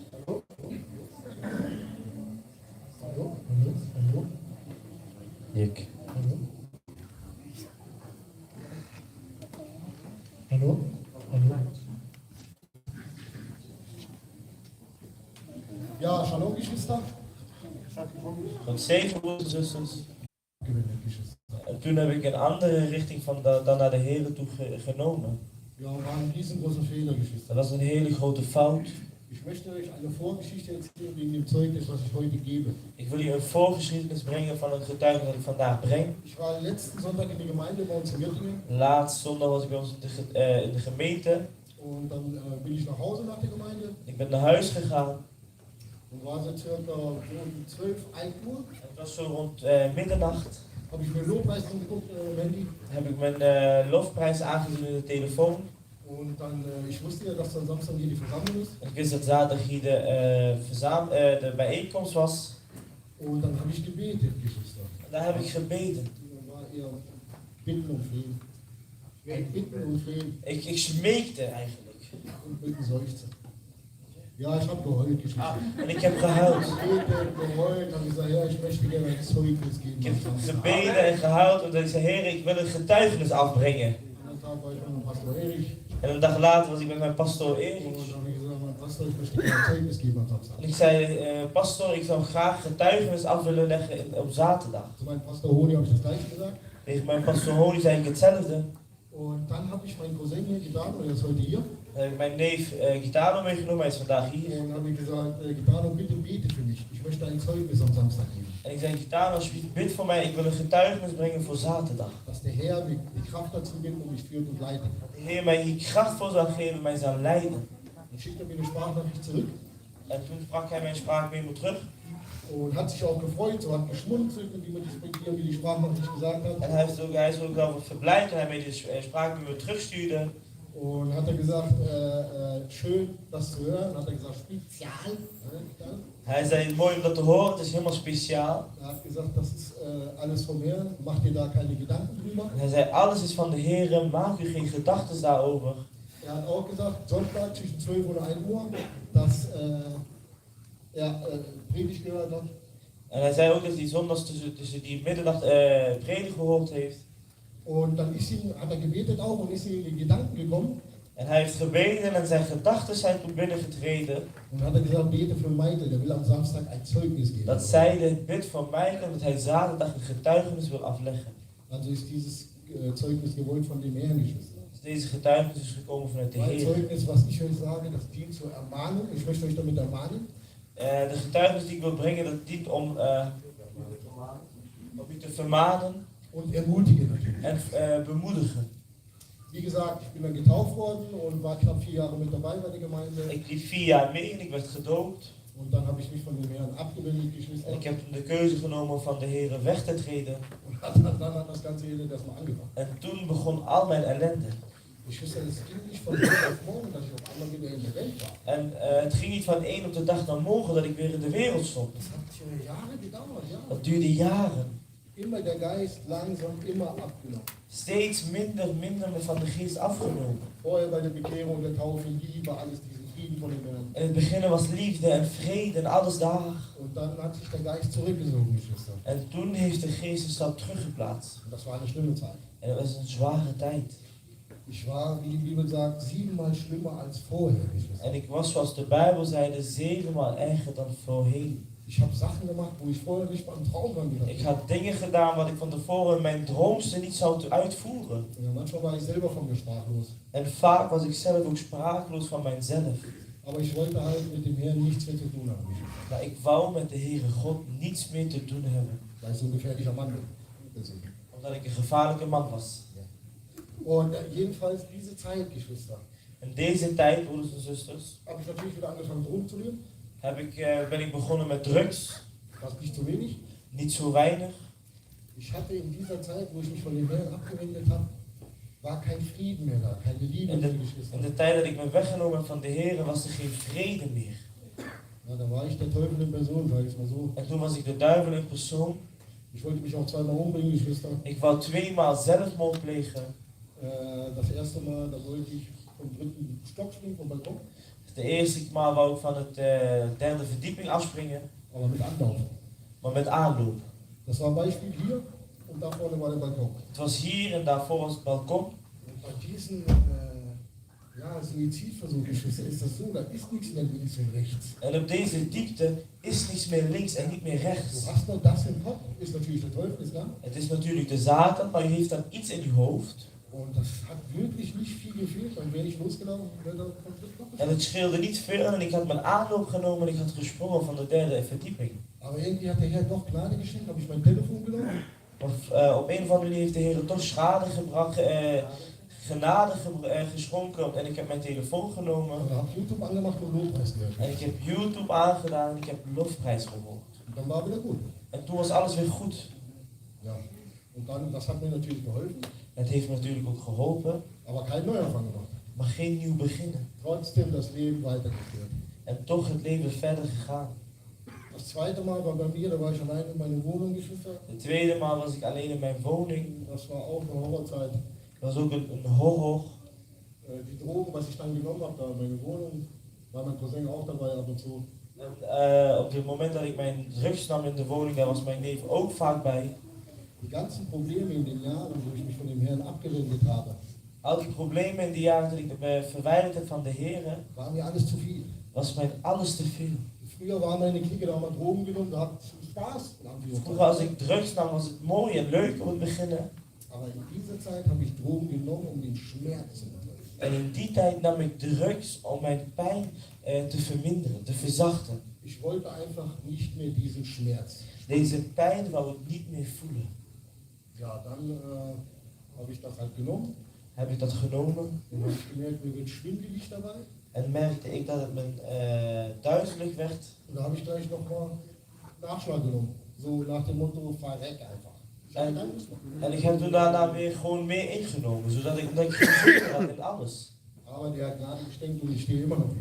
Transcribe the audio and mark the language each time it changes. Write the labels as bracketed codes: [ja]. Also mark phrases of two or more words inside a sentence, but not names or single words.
[de] Hallo? Hallo? Dick. Hallo? Hallo? Hallo? Ja, Shalom, Geschwister. [nl] Van 7 broers en zusters. [de] Gewinnen, Geschwister. [nl] En toen heb ik een andere richting dan naar de Heer toe genomen. [de] Ja, war ein riesengroßer Fehler, Geschwister. [nl] Dat was een hele grote fout. [de] Ich möchte euch eine Vorgeschichte erzählen wegen dem Zeugnis, was ich heute gebe. [nl] Ik wil je een voorgeschiedenis brengen van een getuige dat ik vandaag breng. [de] Ich war letzten Sonntag in der Gemeinde bei uns in Göttingen [nl] Laatst zondag was ik bij ons in de gemeente. [de] und dann bin ich nach Hause nach der Gemeinde [nl] Ik ben naar huis gegaan. [de] und war so circa um 12, 1 Uhr. [nl] Het was zo rond middernacht. [de] Habe ich mir Lobpreis angeguckt, Mandy. [nl] Heb ik mijn lofprijs aangezien in de telefoon. [de] Und dann, ich wusste ja, dass dann Samstag hier die Versammlung ist. [nl] En ik wist dat zaterdag hier de bijeenkomst was. [de] Und dann habe ich gebetet, Geschwister. [nl] En daar heb ik gebeden. [de] Da war eher Bitten und Flehen. Bitten und Flehen [nl] Ik smeekte eigenlijk. [de] und Bitten seufzen. Ja, ich habe geheult, Geschwister. [nl] En ik heb gehuild. [de] Gebetet, geheult, habe gesagt, ja, ich möchte gerne ein Zeugnis geben. [nl] Ik heb gebeden en gehuild omdat ik zei, Heer, ik wil een getuigenis afbrengen. [de] An dem Tag war ich mit Pastor Erich. [nl] En een dag later was ik met mijn pastoor Erik. [de] Und dann habe ich gesagt, mein Pastor, ich möchte gerne ein Zeugnis geben am Samstag. [nl] En ik zei, pastoor, ik zou graag getuigenis af willen leggen op zaterdag. [de] Zu meinem Pastor Honi habe ich das gleiche gesagt. [nl] Tegen mijn pastoor Holi zei ik hetzelfde. [de] Und dann habe ich meinen Cousin hier getan, der ist heute hier. [nl] Dan heb ik mijn neef Gitano meegenomen, hij is vandaag hier. [de] Und dann habe ich gesagt, Gitano, bitte bete für mich. Ich möchte ein Zeugnis am Samstag geben. [nl] En ik zei, Gitano, alsjeblieft, bid voor mij, ik wil een getuigenis brengen voor zaterdag. [de] Dass der Herr mir die Kraft dazu gibt und mich führt und leitet. [nl] Dat de Heer mij hier kracht voor zou geven, mij zou leiden. [de] Dann schickt er mir eine Sprachnachricht zurück [nl] En toen sprak hij mijn spraakmemo terug. [de] und hat sich auch gefreut, so hat geschmunzelt, indem er mir die Sprachnachricht gesagt hat. [nl] En hij is ook wel wat verblijd toen hij mij de spraakmemo terugstuurde. [de] Und hat er gesagt, schön das zu hören, hat er gesagt, spezial. [nl] Hij zei, mooi om dat te horen, het is helemaal speciaal. [de] Er hat gesagt, das ist alles vom Herrn, mach dir da keine Gedanken drüber. [nl] En hij zei, alles is van de Heer, maak u geen gedachten daarover. [de] Er hat auch gesagt, Sonntag zwischen 12 und 1 Uhr, dass er Predigt gehört hat. [nl] En hij zei ook dat hij zondags tussen die middernacht predigen gehoord heeft. [de] Und dann hat er gebetet auch und ist ihm in die Gedanken gekommen. [nl] En hij heeft gebeden en zijn gedachten zijn toen binnengetreden. [de] Und hat er gesagt, bete für Michael, der will am Samstag ein Zeugnis geben. [nl] Dat zeiden, bid voor mij, omdat hij zaterdag een getuigenis wil afleggen. [de] Also ist dieses Zeugnis gewollt von dem Herrn, Geschwister. [nl] Dus deze getuigenis is gekomen vanuit de [de] Mein [nl] Heer. [de] Zeugnis, was ich euch sage, das dient zur Ermahnung. Ich möchte euch damit ermahnen. [nl] De getuigenis die ik wil brengen, dat dient om u te vermanen [de] und ermutigen natürlich. [nl] en bemoedigen. [de] Wie gesagt, ich bin dann getauft worden und war knapp 4 Jahre mit dabei bei der Gemeinde. [nl] Ik liep 4 jaar mee en ik werd gedoopt. [de] Und dann habe ich mich von den Herren abgewendet, Geschwister. [nl] En ik heb toen de keuze genomen van de Heer weg te treden. [de] Und dann hat das ganze Elend erstmal angefangen. [nl] En toen begon al mijn ellende. [de] Geschwister, es ging nicht von heute auf morgen, dass ich auf einmal wieder in der Welt war. [nl] En het ging niet van één op de dag naar morgen dat ik weer in de wereld stond. [de] Das hat Jahre gedauert, ja. [nl] Dat duurde jaren. [de] Immer der Geist langsam, immer abgenommen. [nl] Steeds minder van de geest afgenomen. [de] Vorher bei der Bekehrung, der Taufe, Liebe, alles diesen Frieden von den Herren. [nl] In het begin was liefde en vrede en alles daar. [de] Und dann hat sich der Geist zurückgezogen, Geschwister. [nl] En toen heeft de geest een stap teruggeplaatst. [de] Und das war eine schlimme Zeit. [nl] En het was een zware tijd. [de] Ich war, wie die Bibel sagt, 7-mal schlimmer als vorher, Geschwister. [nl] En ik was, zoals de Bijbel zeide, 7-maal erger dan voorheen. [de] Ich habe Sachen gemacht, wo ich vorher nicht mal einen Traum dran gehabt [nl] Ik [de] habe. [nl] had dingen gedaan wat ik van tevoren in mijn droomste niet zou uitvoeren. [de] Ja, manchmal war ich selber von mir sprachlos. [nl] En vaak was ik zelf ook sprakeloos van mijzelf. [de] Aber ich wollte halt mit dem Herrn nichts mehr zu tun haben, Geschwister, [nl] Maar ik wou met de Heere God niets meer te doen hebben. [de] weil ich so ein gefährlicher Mann bin. Deswegen. [nl] Omdat ik een gevaarlijke man was. [de] Und jedenfalls diese Zeit, Geschwister, [nl] En deze tijd, broeders en zusters, [de] habe ich natürlich wieder angefangen, Drogen zu nehmen. [nl] ben ik begonnen met drugs. [de] Das nicht zu wenig. [nl] Niet zo weinig. [de] Ich hatte in dieser Zeit, wo ich mich von dem Herrn abgewendet habe, war kein Frieden mehr da, keine Liebe [nl] In [de] mehr, [nl] de, [de] Geschwister. [nl] in de tijd dat ik ben weggenomen van de Heere was er geen vrede meer. [de] Ja, da war ich der Teufel in Person, sage ich mal so. [nl] En toen was ik de duivel in persoon. [de] Ich wollte mich auch 2-mal umbringen, Geschwister. [nl] Ik wou 2-maal zelfmoord plegen. [de] Das erste Mal, da wollte ich vom 3. Stock springen, vom Balkon, [nl] De eerste maal wou ik van het 3e verdieping afspringen, [de] aber mit Anlaufen. [nl] maar met aanloop. [de] Das war ein Beispiel hier und da vorne war der Balkon. [nl] Het was hier en daarvoor was het balkon. [de] Und bei diesen Suizidversuch, Geschwister, ist das so, da ist nichts mehr links und rechts. [nl] En op deze diepte is niets meer links en niet meer [de] Du [nl] rechts. [de] hast nur das im Kopf, ist natürlich der Teufel, ist klar. [nl] Het is natuurlijk de Satan, maar je heeft dan iets in je hoofd. [de] Und das hat wirklich nicht viel gefehlt, dann wäre ich losgelaufen, wäre der Konflikt noch [nl] En [de] geschehen. [nl] het scheelde niet veel en ik had mijn aanloop genomen en ik had gesprongen van de 3e verdieping. [de] Aber irgendwie hat der Herr doch Gnade geschenkt, habe ich mein Telefon genommen. [nl] Maar op een of andere manier heeft de Heer toch schade gebracht, genade geschonken en ik heb mijn telefoon genomen. [de] Und habe YouTube angemacht und Lobpreis gehört. [nl] En ik heb YouTube aangedaan en ik heb lofprijs gehoord. [de] Und dann war wieder gut. [nl] En toen was alles weer goed. [de] Ja. Und dann, das hat mir natürlich geholfen, [nl] Het heeft me natuurlijk ook geholpen, [de] aber kein Neuanfang gemacht. [nl] maar geen nieuw beginnen. [de] Trotzdem das Leben weitergeführt. [nl] En toch het leven verder gegaan. [de] Das zweite Mal war bei mir, da war ich allein in meiner Wohnung, Geschwister. [nl] De tweede maal was ik alleen in mijn woning. [de] Das war auch eine Horrorzeit. [nl] Dat was ook een horror. [de] Die Drogen, was ich dann genommen habe, da in meiner Wohnung, war mein Cousin auch dabei ab und zu. [nl] En, op het moment dat ik mijn drugs nam in de woning, daar was mijn neef ook vaak bij. [de] Die ganzen Probleme in den Jahren, wo ich mich von dem Herrn abgewendet habe, [nl] Al die problemen in die jaren dat ik me verwijderd heb van de Heer, [de] war mir alles zu viel. [nl] was mij alles te veel. [de] Früher war meine Clique, da haben wir Drogen genommen, da hat Spaß. [nl] Vroeger als ik drugs nam was het mooi en leuk om het beginnen. [de] Aber in dieser Zeit habe ich Drogen genommen, um den Schmerz zu unterdrücken. [nl] En in die tijd nam ik drugs om mijn pijn te verminderen, te verzachten. [de] Ich wollte einfach nicht mehr diesen Schmerz. [nl] Deze pijn wou ik niet meer voelen. [de] Ja, dann habe ich das halt genommen [nl] Heb ik dat genomen [de] und habe ich gemerkt, mir wird schwindelig dabei. [nl] en merkte ik dat het me duizelig werd. [de] Und da habe ich gleich nochmal Nachschlag genommen. So nach dem Motto, verreck einfach. Ich hatte keine Lust mehr. [nl] En ik heb toen daarna weer gewoon meer ingenomen, zodat ik geen zin had in alles. [de] Aber der hat Gnade geschenkt und ich stehe immer noch hier.